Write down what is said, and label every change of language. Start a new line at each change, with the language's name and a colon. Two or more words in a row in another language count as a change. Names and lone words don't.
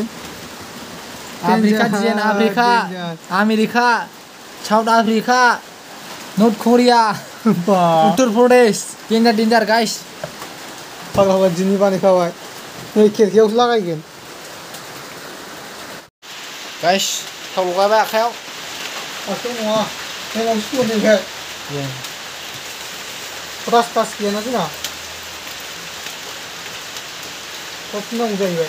English: अफ्रीका जेन अफ्रीका अमेरिका साउथ अफ्रीका नॉर्थ कोरिया उत्तर प्रदेश danger danger guys
Bodo: फाग्ला दिनै बानायखाबाय नै खेरखायावसो लागायगोन गाइस थाव लगायबाय आखायाव नङा एमाव सुरनिफ्राय रास गैयाना जोंना खब नांगौ जाहैबाय